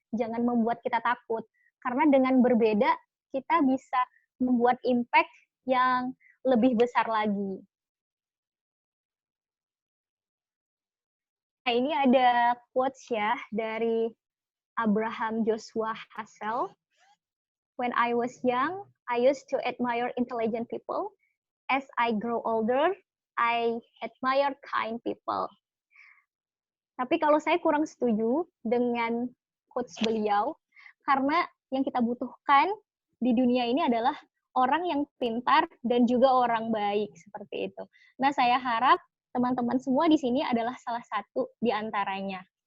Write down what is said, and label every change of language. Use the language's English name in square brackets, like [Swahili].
[Indonesian] Jangan membuat kita takut. Karena dengan berbeda, kita bisa membuat impact yang lebih besar lagi. Nah, ini ada quotes ya dari Abraham Joshua Hassel. [English] When I was young, I used to admire intelligent people. As I grow older, I admire kind people. [Indonesian] Tapi kalau saya kurang setuju dengan quotes beliau, karena yang kita butuhkan di dunia ini adalah orang yang pintar dan juga orang baik, seperti itu. Nah, saya harap teman-teman semua di sini adalah salah satu di antaranya.